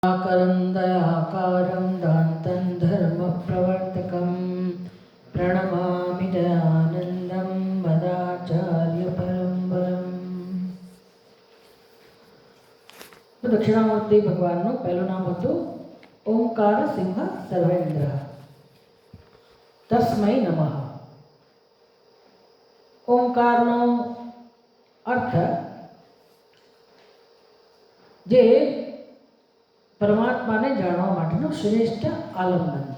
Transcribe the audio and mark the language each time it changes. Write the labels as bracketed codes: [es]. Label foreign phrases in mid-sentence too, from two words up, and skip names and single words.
[sa] करन्दयाकारं दान्तं धर्मप्रवर्तकं प्रणमामि दयानन्दं मदाचार्यपरम्परम्। [gu] तो दक्षिणामूर्ति भगवानનું પહેલું નામ હતું ઓમકાર સિંહ સર્વેન્દ્ર। [sa] તસ્મૈ નમઃ। [gu] ઓમકારનો અર્થ જે પરમાત્માને જાણવા માટેનું શ્રેષ્ઠ આલંબન છે।